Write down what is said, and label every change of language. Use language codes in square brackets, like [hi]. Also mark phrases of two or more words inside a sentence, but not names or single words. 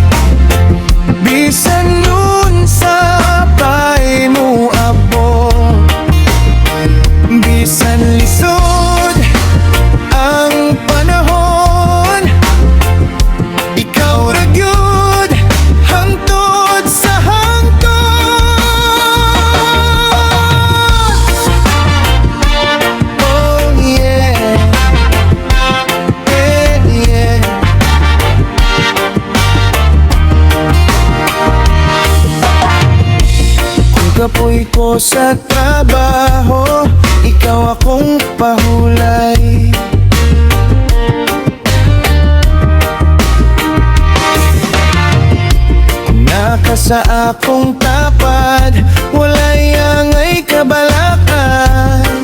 [ceb] Bisan nun sa pay mo abong, bisan lisod ang panahon. Ikaw ra gyud hangtod sa [en] oh yeah, yeah, yeah. [ceb] Kung kapoy ko sa trabaho, ikaw akong pahulay. Kung naka sa akong tapad, walay angay kabalakan.